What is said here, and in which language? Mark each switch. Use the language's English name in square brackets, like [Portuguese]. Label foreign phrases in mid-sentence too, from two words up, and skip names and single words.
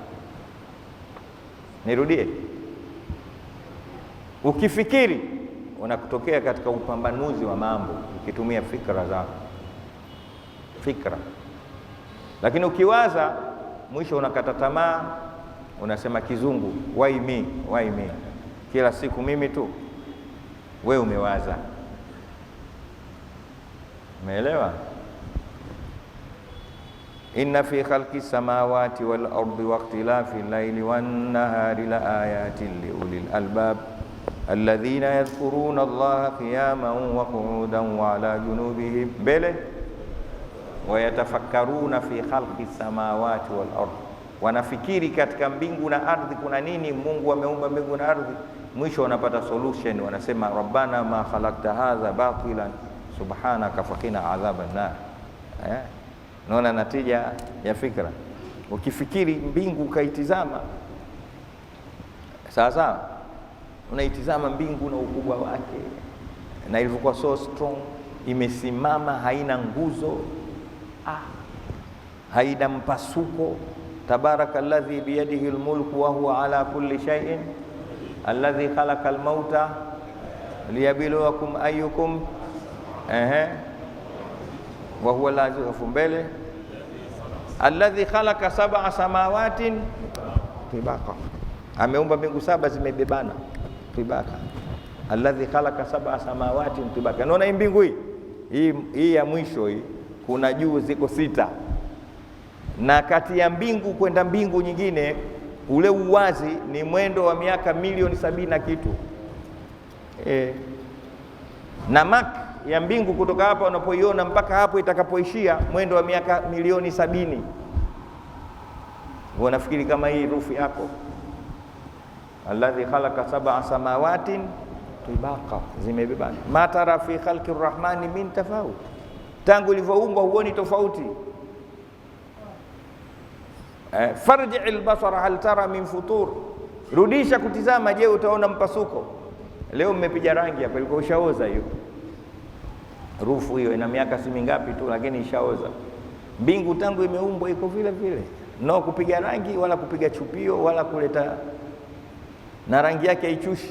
[Swahili] Nirudie, ukifikiri unakutokea katika upambanuzi wa mambo ukitumia fikra zako, lakini ukiwaza mwisho unakata tamaa, unasema kizungu [English] why me, [Swahili] kila siku mimi tu. Wewe umewaza. Umeelewa? [Arabic] إن في خلق السماوات والأرض واختلاف الليل والنهار لآيات لأولي الألباب الذين يذكرون الله قياما وقعودا وعلى جنوبهم bele ويتفكرون في خلق السماوات والأرض, [Swahili] wanafikiri katika mbingu na ardhi kuna nini, Mungu ameumba mbingu na ardhi. Mwisho wanapata solution, wanasema [Arabic] ربنا ما خلقت هذا باطلا سبحانك فقنا عذاب النار. [Swahili] Naona natija ya fikra. Ukifikiri mbingu ukaitizama sawa, unaitizama mbingu na ukubwa wake na ilivyokuwa [English] so strong, [Swahili] imesimama, haina nguzo, haina mpasuko. [Arabic] تبارك الذي بيده الملك وهو على كل شيء الذي خلق الموت ليبلوكم أيكم وهو العزيز mbele الذي خلق سبع سماوات طباقا, [Swahili] ameumba mbingu 7 zimebebana tibaqa. [Arabic] الذي خلق سبع سماوات طباقا. [Swahili] Naona hii mbingu hii ya mwisho hii, kuna juu ziko 6, na kati ya mbingu kwenda mbingu nyingine ule uwazi ni mwendo wa miaka milioni 70 na kitu. Na mak ya mbingu kutoka hapa unapoiona mpaka hapo itakapoishia mwendo wa miaka milioni 70. Unafikiri kama hii rufu yako? [Arabic] الذي خلق سبع سماوات طباقا, zimebebana. ما ترى في خلق الرحمن من تفاوت, [Swahili] tangu ilivyoumbwa huoni tofauti. [Arabic] فارجع البصر هل ترى من فطور, [Swahili] rudisha kutizama, je utaona mpasuko? Leo mmepiga rangi hapa, ilikuwa ushaoza hiyo rufu. Hiyo ina miaka si mingapi tu, lakini ishaoza. Mbingu tangu imeumbwa iko vile vile, no kupiga rangi wala kupiga chupio wala kuleta, na rangi yake haichushi.